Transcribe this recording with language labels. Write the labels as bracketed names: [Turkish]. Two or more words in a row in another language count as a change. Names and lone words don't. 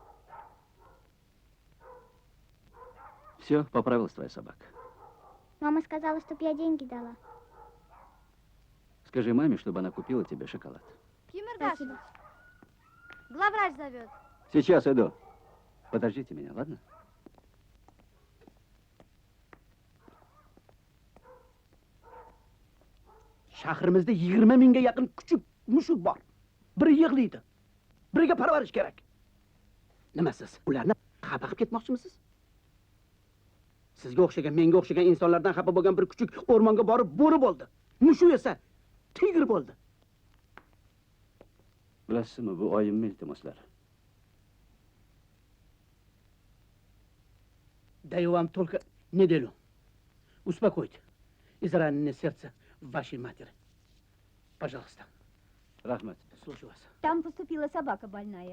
[Russian] Все, поправилась твоя собака. Мама сказала, чтоб я деньги дала. Скажи маме, чтобы она купила тебе шоколад. Спасибо. Главврач зовет. Сейчас иду. Подождите меня, ладно? [Uzbek] Shahrimizda 20 mingga yaqin kuchuk mushuk bor. Biri yig'laydi. Biriga parvarish kerak. Nima siz? Ularni xafa qilib ketmoqchimisiz? Sizga o'xshagan, menga o'xshagan insonlardan xafa bo'lgan bir kuchuk o'rmonga borib bo'ri bo'ldi. Mushuk esa tigr bo'ldi. Bilasizmi, bu oyimni iltimoslari. [Russian] Даю вам только неделю. Успокойте израненное сердце вашей матери. Пожалуйста. [Uzbek] Rahmat. [Russian] Слушаю вас. Там поступила собака больная.